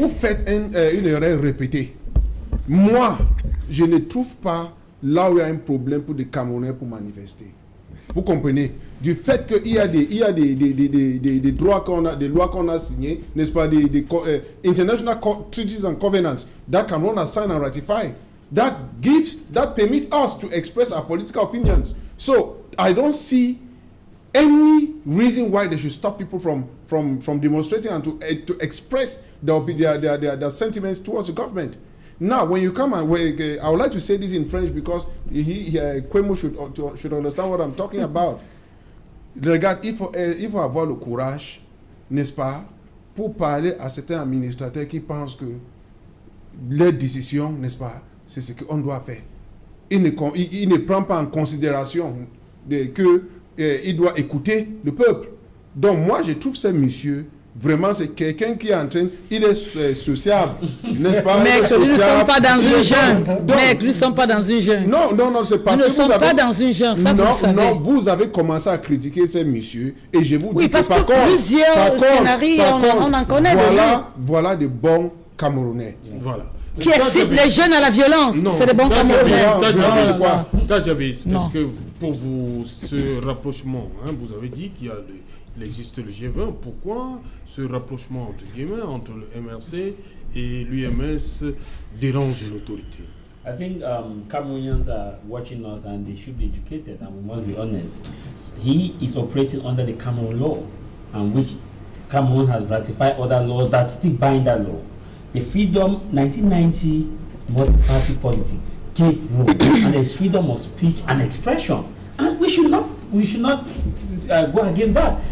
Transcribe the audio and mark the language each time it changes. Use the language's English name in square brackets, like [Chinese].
[French] vous faites une erreur répétée. Moi, je ne trouve pas là où il y a un problème pour des Camerounais pour manifester. Vous comprenez? Du fait qu'il y a des droits qu'on a, des lois qu'on a signées, n'est-ce pas, des [English] international treaties and covenants that Cameroon has signed and ratified, that permit us to express our political opinions. So I don't see any reason why they should stop people from demonstrating and to express their sentiments towards the government. Now, when you come and I would like to say this in French because Kwemo should understand what I'm talking about. [French] Regarde, il faut avoir le courage, n'est-ce pas, pour parler à certains administrateurs qui pensent que leurs décisions, n'est-ce pas, c'est ce qu'on doit faire. Il ne prend pas en considération qu'il doit écouter le peuple. Donc moi, je trouve ce monsieur, vraiment, c'est quelqu'un qui est en train... Il est sociable, n'est-ce pas? Mec, nous ne sommes pas dans une jungle. Mec, nous ne sommes pas dans une jungle. Non, c'est parce que nous ne sommes pas dans une jungle, ça vous le savez. Non, vous avez commencé à critiquer ces messieurs et je vous dis oui, parce que plusieurs scénarios, on en connaît. Voilà de bons Camerounais. Voilà. Qui excitent les jeunes à la violence. C'est des bons Camerounais. Tadjavis, est-ce que pour vous, ce rapprochement, vous avez dit qu'il existe le G20, pourquoi ce rapprochement entre guillemets entre le MRC et l'UMS dérange l'autorité? [English] I think Cameroonians are watching us and they should be educated, and we must be honest. He is operating under the Cameroon law, and which Cameroon has ratified other laws that still bind that law. The freedom 1990 multi-party politics gave room, and there is freedom of speech and expression, and we should not go against that.